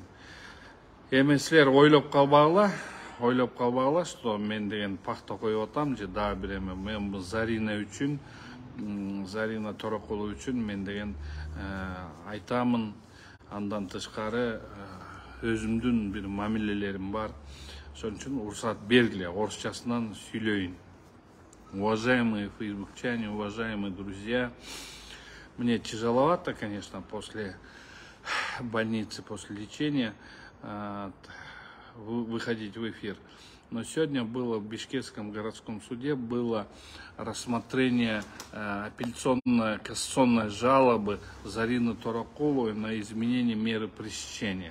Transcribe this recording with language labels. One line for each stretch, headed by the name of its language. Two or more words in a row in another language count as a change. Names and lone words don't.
Kyrgyz: Эми силер ойлоп калбагыла, что мен деген пакта коюп атам же дагы бир эме. Мен Зарина үчүн, Зарина Торокулу үчүн мен деген айтамын. Андан тышкары өзүмдүн бир мамилелерим бар. Ошон үчүн уруксат бергиле, орусчасынан сүйлөйүн.
Russian: Уважаемые фейсбукчане, уважаемые друзья, мне тяжеловато, конечно, после больницы, после лечения выходить в эфир. Но сегодня было в Бишкекском городском суде было рассмотрение апелляционной кассационной жалобы Зарины Торокуловой на изменение меры пресечения.